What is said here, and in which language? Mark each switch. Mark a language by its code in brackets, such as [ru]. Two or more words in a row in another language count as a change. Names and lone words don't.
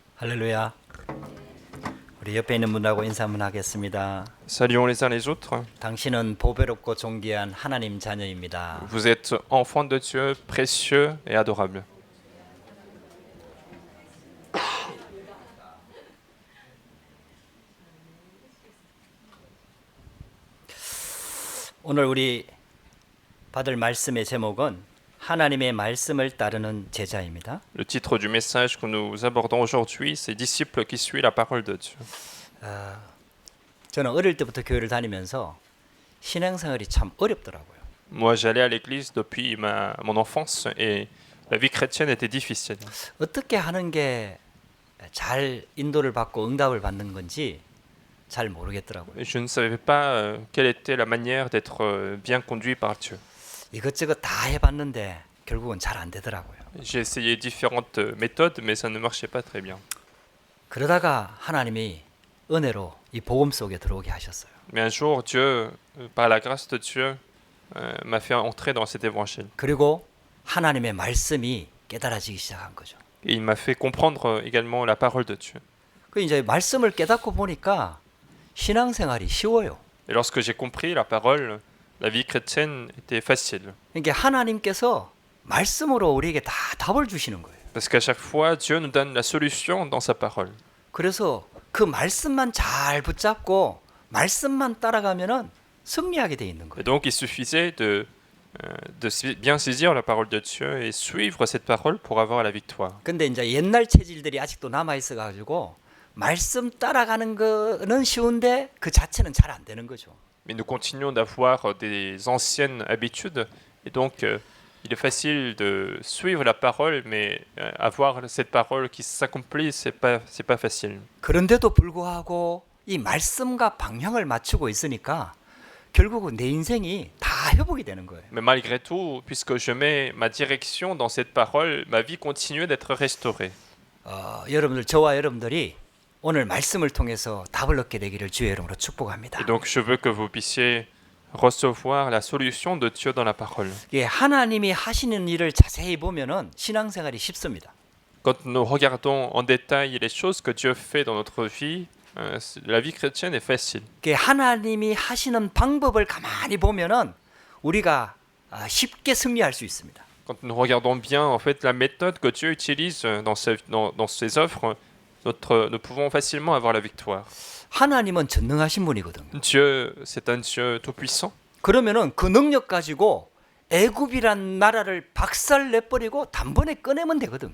[ko] 할렐루야. 우리 옆에 있는 분하고 인사 한번 하겠습니다. [fr] Saluons les uns les autres. [ko] 당신은 보배롭고 존귀한 하나님 자녀입니다. [fr] Vous êtes enfants de Dieu, précieux et adorables. [ko] 오늘 우리 받을 말씀의 제목은 하나님의 말씀을 따르는 제자입니다. [fr] Le titre du message que nous abordons aujourd'hui, c'est Disciples qui suivent la parole de Dieu. [ko] 저는 어릴 때부터 교회를 다니면서 신앙생활이 참 어렵더라고요. [fr] Moi, j'allais à l'église depuis mon enfance et la vie chrétienne était difficile. [ko] 어떻게 하는 게 잘 인도를 받고 응답을 받는 건지 잘 모르겠더라고요. [fr] Je ne savais pas quelle était la manière d'être bien conduit par Dieu. [ko] 이것저것 다 해봤는데 결국은 잘 안 되더라고요. [fr] J'ai essayé différentes méthodes, mais ça ne marchait pas très bien. [ko] 그러다가 하나님이 은혜로 이 복음 속에 들어오게 하셨어요. [fr] Mais un jour, Dieu, par la grâce de Dieu, m'a fait entrer dans cet évangile. [ko] 그리고 하나님의 말씀이 깨달아지기 시작한 거죠. [fr] Et il m'a fait comprendre également la parole de Dieu. [ko] 그 이제 말씀을 깨닫고 보니까 신앙생활이 쉬워요. [fr] Et lorsque j'ai compris la parole, la vie chrétienne était facile. [ko] 그러니까 하나님께서 말씀으로 우리에게 다 답을 주시는 거예요. [fr] Parce qu'à chaque fois, Dieu nous donne la solution dans sa parole. [ko] 그래서 그 말씀만 잘 붙잡고 말씀만 따라가면은 승리하게 돼 있는 [fr] Et [ko] 거예요. [fr] donc, il suffisait de bien saisir la parole de Dieu et suivre cette parole pour avoir la victoire. [ko] 근데 이제 옛날 체질들이 아직도 남아 있어 가지고 말씀 따라가는 거는 쉬운데 그 자체는 잘 안 되는 거죠. [fr] Mais nous continuons d'avoir des anciennes habitudes. Et donc, il est facile de suivre la parole, mais avoir cette parole qui s'accomplit, c'est pas facile. [ko] 그런데도 불구하고 이 말씀과 방향을 맞추고 있으니까 결국은 내 인생이 다 회복이 되는 거예요. [fr] Mais malgré tout, puisque je mets ma direction dans cette parole, ma vie continue d'être restaurée. [ko] 여러분들 저와 여러분들이 오늘 말씀을 통해서 답을 얻게 되기를 주의 이름으로 축복합니다. [fr] Et donc, je veux que vous puissiez recevoir la solution de Dieu dans la parole. [ko] 예, 하나님이 하시는 일을 자세히 보면은 신앙생활이 쉽습니다. [fr] Quand nous regardons en détail les choses que Dieu fait dans notre vie, la vie chrétienne est facile. [ko] 예, 하나님이 하시는 방법을 가만히 보면은 우리가 쉽게 승리할 수 있습니다. [fr] Quand nous regardons bien, en fait, la méthode que Dieu utilise dans ses œuvres, nous pouvons facilement avoir la victoire. [ko] 하나님은 전능하신 분이거든요. [fr] Dieu, c'est un Dieu tout-puissant. [ko] 그러면은 그 능력 가지고 애굽이란 나라를 박살 내버리고 단번에 꺼내면 되거든요.